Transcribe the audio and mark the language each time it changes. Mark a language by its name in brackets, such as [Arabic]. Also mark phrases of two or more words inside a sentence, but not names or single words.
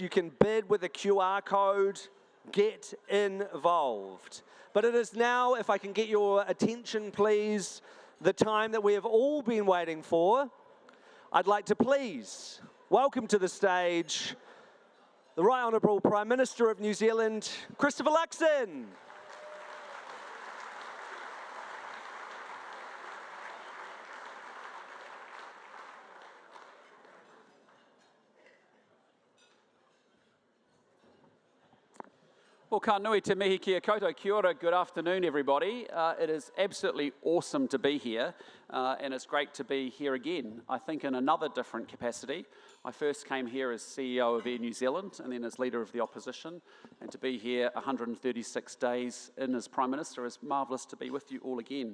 [English] You can bid with a QR code. Get involved. But it is now, if I can get your attention, please, the time that we have all been waiting for. I'd like to please welcome to the stage the Right Honourable Prime Minister of New Zealand, Christopher Luxon. [Māori] Well, ka nui te mihi kia koutou, kia ora, [English] good afternoon everybody. It is absolutely awesome to be here, and it's great to be here again, I think in another different capacity. I first came here as CEO of Air New Zealand and then as Leader of the Opposition, and to be here 136 days in as Prime Minister is marvellous to be with you all again.